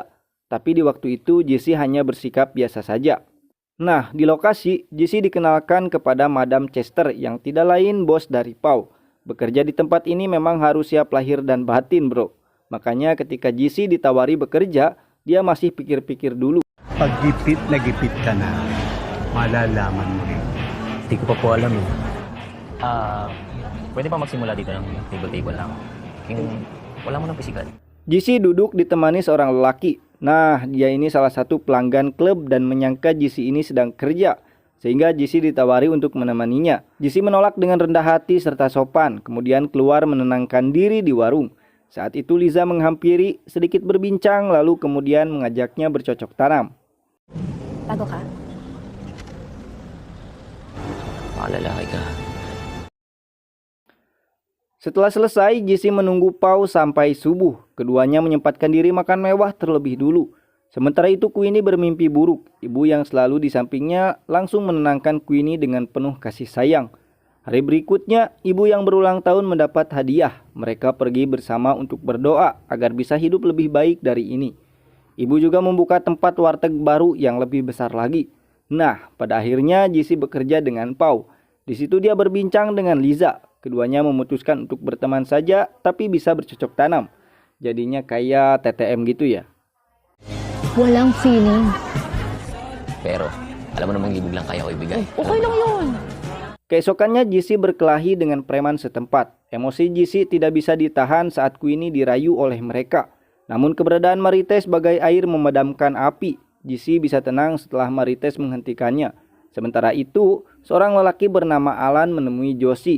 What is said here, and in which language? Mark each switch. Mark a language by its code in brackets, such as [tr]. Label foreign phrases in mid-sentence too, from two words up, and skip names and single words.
[id] Tapi di waktu itu JC hanya bersikap biasa saja. Nah, di lokasi JC dikenalkan kepada Madam Chester yang tidak lain bos dari Pau. Bekerja di tempat ini memang harus siap lahir dan batin, bro. Makanya ketika JC ditawari bekerja, dia masih pikir-pikir dulu. [tl] Pag gipit na gipit ka na, malalaman mo rin. Hindi ko pa po alam eh. Pwede pa magsimula dito ng table-table lang. Yung wala mo ng pisikal. [id] JC duduk ditemani seorang lelaki. Nah, dia ini salah satu pelanggan klub dan menyangka JC ini sedang kerja. Sehingga JC ditawari untuk menemaninya. JC menolak dengan rendah hati serta sopan, kemudian keluar menenangkan diri di warung. Saat itu Liza menghampiri, sedikit berbincang, lalu kemudian mengajaknya bercocok tanam. [tl] Bago ka? Makalalaki ka. [id] Setelah selesai, JC menunggu Pau sampai subuh. Keduanya menyempatkan diri makan mewah terlebih dulu. Sementara itu Queenie bermimpi buruk. Ibu yang selalu di sampingnya langsung menenangkan Queenie dengan penuh kasih sayang. Hari berikutnya, ibu yang berulang tahun mendapat hadiah. Mereka pergi bersama untuk berdoa agar bisa hidup lebih baik dari ini. Ibu juga membuka tempat warteg baru yang lebih besar lagi. Nah, pada akhirnya JC bekerja dengan Pau. Di situ dia berbincang dengan Liza. Keduanya memutuskan untuk berteman saja tapi bisa bercocok tanam. Jadinya kayak TTM gitu ya. [tl] Walang feeling. Pero, alam mo namang libog lang kaya ko ibigay. Okay lang yun. [id] Keesokannya JC berkelahi dengan preman setempat. Emosi JC tidak bisa ditahan saat Queenie dirayu oleh mereka. Namun keberadaan Marites sebagai air memadamkan api. JC bisa tenang setelah Marites menghentikannya. Sementara itu, seorang lelaki bernama Alan menemui Josie.